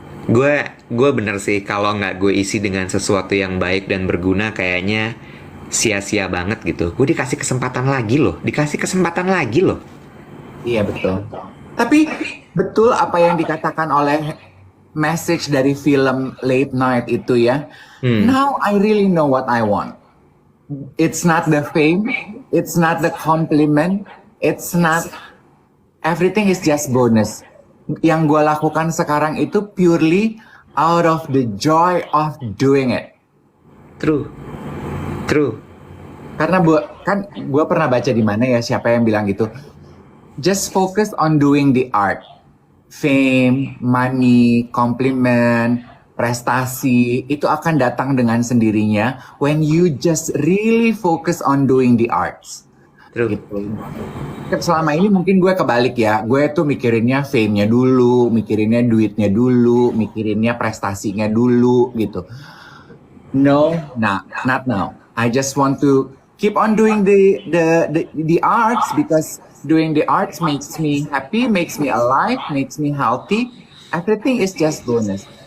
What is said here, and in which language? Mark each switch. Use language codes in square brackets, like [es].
[id] Gue bener sih kalau nggak gue isi dengan sesuatu yang baik dan berguna, kayaknya sia-sia banget gitu. Gue dikasih kesempatan lagi loh. Iya betul. Tapi betul apa yang dikatakan oleh message dari film Late Night itu ya. [en] Now I really know what I want. It's not the fame, it's not the compliment, it's not, everything is just bonus. [id] Yang gue lakukan sekarang itu [en] purely out of the joy of doing it. True. [id] Karena gue pernah baca di mana ya, siapa yang bilang gitu. [en] Just focus on doing the art. Fame, money, compliment, [id] prestasi itu akan datang dengan sendirinya [en] when you just really focus on doing the arts. True. [id] Gitu. Selama ini mungkin gue kebalik ya. Gue tuh mikirinnya fame-nya dulu, mikirinnya duitnya dulu, mikirinnya prestasinya dulu gitu. [en] No, not now. I just want to keep on doing the arts because doing the arts makes me happy, makes me alive, makes me healthy. Everything is just bonus.